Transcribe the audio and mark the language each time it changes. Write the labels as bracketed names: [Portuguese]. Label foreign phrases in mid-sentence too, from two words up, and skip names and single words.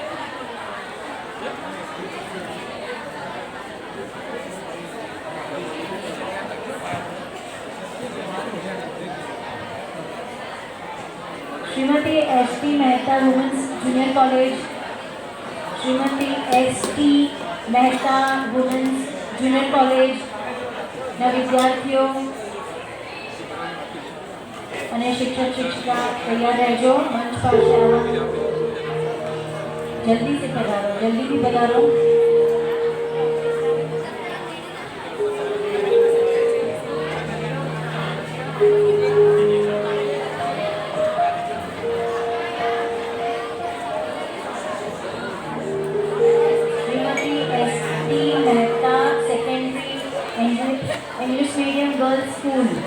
[English] श्रीमती ST Mehta Women's Junior College. [Gujarati] श्रीमती ST Mehta Women's Junior College ના વિદ્યાર્થીઓ અને શિક્ષક શિક્ષિકા તૈયાર રહેજો. મંચ પાસે આવવાનું જલ્દીથી પધારો. [English] श्रीमती ST Mehta Secondary English Medium Girls School.